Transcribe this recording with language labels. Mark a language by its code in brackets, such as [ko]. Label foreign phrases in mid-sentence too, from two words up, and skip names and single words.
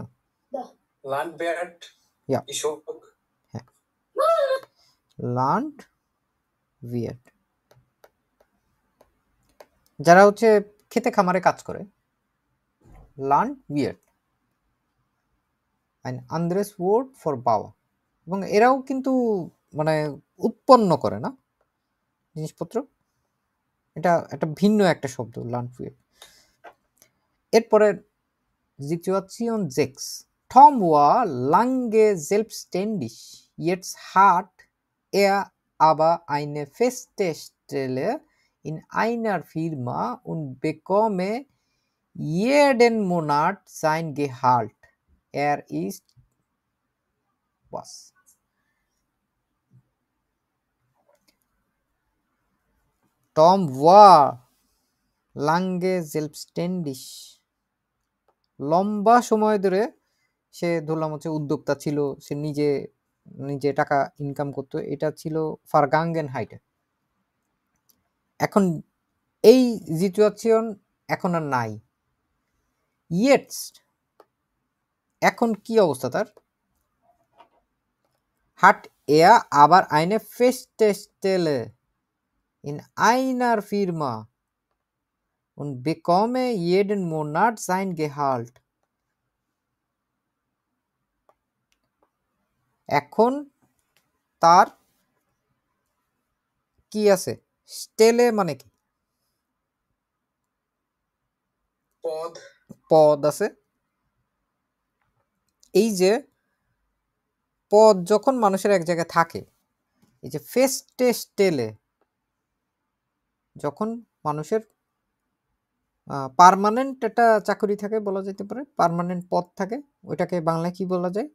[bn] ল্যান্ডওয়ার্ড, [de] Ja. [bn] কৃষক, ল্যান্ড ভিয়ার্ড, যারা হচ্ছে খেতে খামারে কাজ করে, ল্যান্ড ভিয়ার্ড। [de] ein anderes Wort for Bauer [bn] এবং এরাও কিন্তু মানে উৎপন্ন করে না জিনিসপত্র, এটা একটা ভিন্ন একটা শব্দ Landwehr। [de] এরপরে Situation 6 Tom war lange selbstständig, jetzt hat er aber eine feste Stelle in einer Firma und bekomme jeden Monat sein Gehalt. Er ist was? Tom war lange selbstständig, [bn] লম্বা সময় ধরে সে ধরলাম হচ্ছে উদ্যোক্তা ছিল, সে নিজে নিজে টাকা ইনকাম করতো, এটা ছিল [de] Vergangenheit. [bn] এখন এই সিচুয়েশন এখন আর নাই। ইয়েটস এখন কি অবস্থা তার? [de] hat er aber eine feste Stelle in einer Firma und bekomme jeden Monat sein Gehalt। [bn] এখন তার কি আছে? স্টেলে মানে কি? পদ পদ আছে। এই যে পদ যখন মানুষের এক জায়গায় থাকে, এই যে [de] feste Stelle [bn] যখন মানুষের পার্মানেন্ট একটা চাকরি থাকে বলা যেতে পারে, পার্মানেন্ট পদ থাকে, ওইটাকে বাংলায় কি বলা যায়?